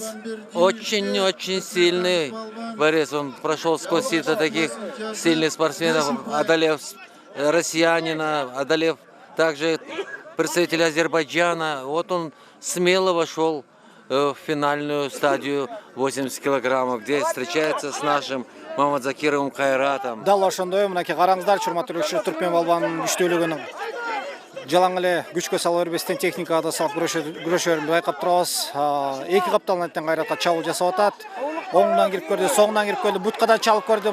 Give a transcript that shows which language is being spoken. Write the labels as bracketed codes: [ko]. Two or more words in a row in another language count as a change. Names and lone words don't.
[ru] Очень-очень сильный борец, он прошел сквозь сито таких сильных спортсменов, одолев россиянина, одолев также представителя Азербайджана. Вот он смело вошел в финальную стадию 80 килограммов, где встречается с нашим Мамат Закировым Кайратом. [ky] Дал ошондой, мынакей караңыздар, урматтуу түркмен балбанын күчтүүлүгүн жалаң эле күчкө сала бербестен техникада салып күрөшөрүн байкап турабыз. Эки капталын аттан Кайратка чабуул жасап атат. Оңунан кирип көрдү, соңунан кирип көрдү, бутка да чалып көрдү.